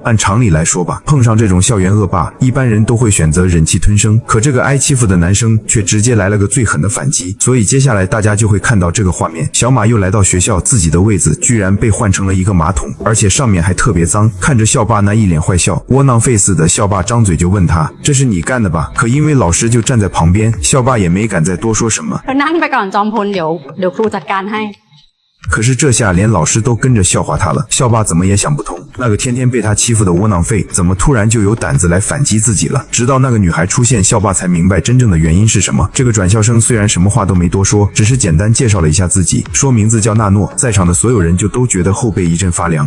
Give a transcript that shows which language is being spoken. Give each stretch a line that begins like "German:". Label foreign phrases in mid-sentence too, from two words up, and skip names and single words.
Chinese: 按常理来说吧，碰上这种校园恶霸，一般人都会选择忍气吞声，可这个挨欺负的男生却直接来了个最狠的反击。所以接下来大家就会看到这个画面，小马又来到学校，自己的位子居然被换成了一个马桶，而且上面还特别脏。看着校霸那一脸坏笑窝囊废似的，校霸张嘴就问他，这是你干的吧？可因为老师就站在旁边，校霸也没敢再多说什么。
Thai: นั่งไปก่อนจอมพลเดี๋ยวครูจัดการให้。
Chinese: 可是这下连老师都跟着笑话他了，校霸怎么也想不通，那个天天被他欺负的窝囊废怎么突然就有胆子来反击自己了。直到那个女孩出现，校霸才明白真正的原因是什么。这个转校生虽然什么话都没多说，只是简单介绍了一下自己，说名字叫纳诺，在场的所有人就都觉得后背一阵发凉。